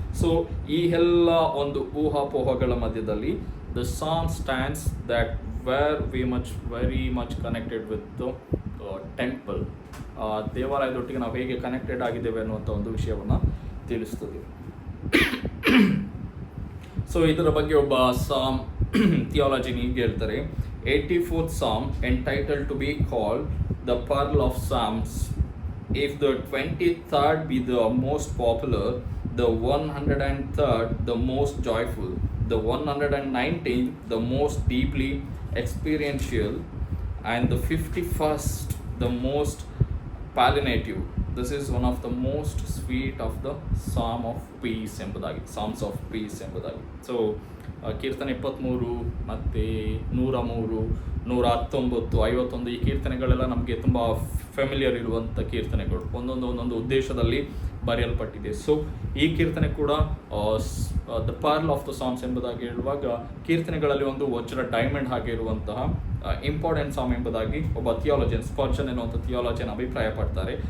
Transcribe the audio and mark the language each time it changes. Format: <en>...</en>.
<en>so</en> <kn>ಈ ಎಲ್ಲ ಒಂದು ಊಹಾಪೋಹಗಳ ಮಧ್ಯದಲ್ಲಿ</kn> <en>The song stands that very much connected with the temple.</en> <kn>ದೇವಾಲಯದೊಟ್ಟಿಗೆ ನಾವು ಹೇಗೆ ಕನೆಕ್ಟೆಡ್ ಆಗಿದ್ದೇವೆ ಅನ್ನುವಂಥ ಒಂದು ವಿಷಯವನ್ನು ತಿಳಿಸ್ತದೆ.</kn> <en>so</en> <kn>ಇದರ ಬಗ್ಗೆ ಒಬ್ಬ ಸಾಮ್ ಥಿಯಾಲಜಿ ಹೀಗೆ ಹೇಳ್ತಾರೆ:</kn> <en>84th Psalm entitled to be called the Pearl of Psalms. If the 23rd be the most popular, the 103rd the most joyful, the 119th, the most deeply experiential, and the 51st, the most palliative. This is one of the most sweet of the Psalm of Peace</en> <kn>ಎಂಬುದಾಗಿ,</kn> <en>Psalms of Peace ಎಂಬುದಾಗಿ.</en> <kn>So ಕೀರ್ತನೆ 23 ಮತ್ತು 103, 119, 51 ಈ ಕೀರ್ತನೆಗಳೆಲ್ಲ ನಮಗೆ ತುಂಬ familiar ಇರುವಂಥ ಕೀರ್ತನೆಗಳು, ಒಂದೊಂದು ಉದ್ದೇಶದಲ್ಲಿ ಬರೆಯಲ್ಪಟ್ಟಿದೆ. ಸೊ ಈ ಕೀರ್ತನೆ ಕೂಡ</kn> <en>the pearl of the songs</en> <kn>ಎಂಬುದಾಗಿ ಹೇಳುವಾಗ ಕೀರ್ತನೆಗಳಲ್ಲಿ ಒಂದು ವಜ್ರ ಡೈಮಂಡ್ ಹಾಗೆ ಇರುವಂತಹ ಇಂಪಾರ್ಟೆಂಟ್ ಸಾಂಗ್ ಎಂಬುದಾಗಿ ಒಬ್ಬ ಥಿಯಾಲಜಿಯನ್, ಸ್ಪರ್ಜನ್ ಎನ್ನುವಂಥ ಥಿಯಾಲಜಿಯನ್ ಅಭಿಪ್ರಾಯ ಪಡ್ತಾರೆ.</kn>